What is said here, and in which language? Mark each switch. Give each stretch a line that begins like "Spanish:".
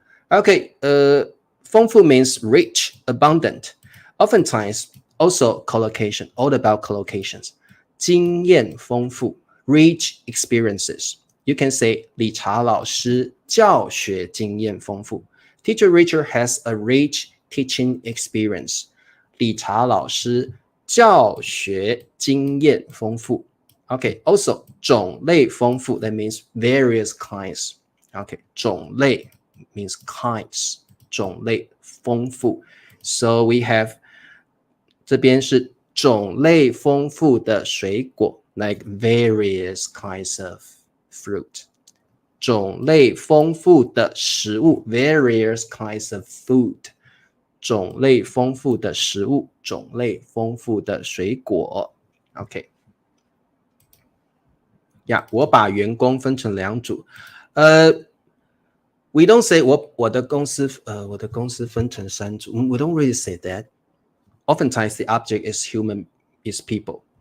English: Okay, 丰富 means rich, abundant. Oftentimes, also collocation, all about collocations. 经验丰富 rich experiences. You can say
Chinese: 理查老师教学经验丰富.
English: Teacher Richard has a rich teaching experience.
Chinese: 理查老师教学经验丰富.
English: Okay, also 种类丰富, that means various kinds. Okay, 种类 means kinds.
Chinese: 种类丰富.
English: So we have
Chinese: 这边是种类丰富的水果
English: like various kinds of fruit. 种类丰富的食物 various kinds of food.
Chinese: 种类丰富的食物种类丰富的水果 OK.
English: Yeah,
Chinese: 我把员工分成两组
English: We don't say
Chinese: 我的公司分成三组
English: We don't really say that. Oftentimes the object is human, is people.